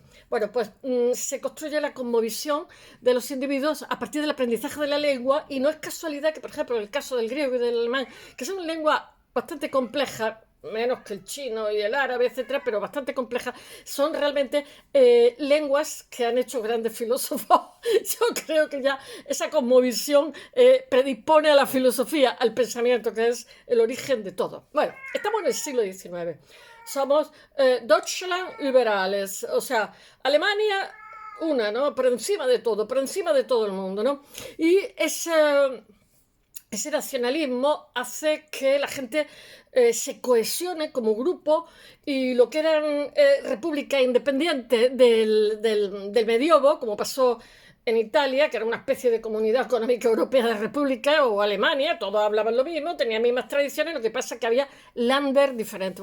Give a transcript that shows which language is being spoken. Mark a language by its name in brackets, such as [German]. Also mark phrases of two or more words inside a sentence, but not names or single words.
[Spanish] Bueno, pues se construye la cosmovisión de los individuos a partir del aprendizaje de la lengua y no es casualidad que, por ejemplo, en el caso del griego y del alemán, que son lenguas bastante complejas, menos que el chino y el árabe, etcétera, pero bastante complejas, son realmente lenguas que han hecho grandes filósofos. Yo creo que ya esa cosmovisión predispone a la filosofía, al pensamiento, que es el origen de todo. Bueno, estamos en el siglo XIX. Somos [German] Deutschland über alles, [Spanish] o sea, Alemania una, ¿no? Por encima de todo el mundo, ¿no? Y ese nacionalismo hace que la gente se cohesione como grupo y lo que eran repúblicas independientes del medioevo, como pasó en Italia, que era una especie de comunidad económica europea de república, o Alemania, todos hablaban lo mismo, tenían mismas tradiciones, lo que pasa es que había Länder diferentes.